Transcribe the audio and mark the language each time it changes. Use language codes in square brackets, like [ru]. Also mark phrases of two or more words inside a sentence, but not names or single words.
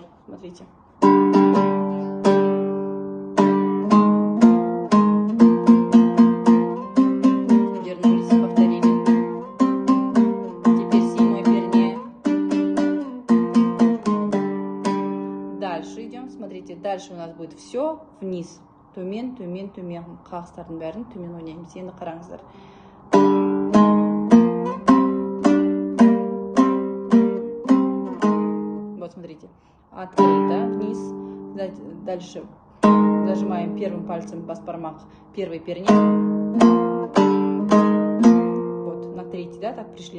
[ru] Смотрите. Вернулись, повторили. Теперь седьмой перне. Дальше идем. Смотрите, дальше у нас будет все вниз. [kk] Төмен, төмен, төмен. Қағыстардың бәрін төмен ойнаймыз. Енді қараңыздар. [ru] Вот, смотрите. Открыто, вниз. Дальше зажимаем первым пальцем бас-бармах первый перне. Вот, на третий, да, так пришли.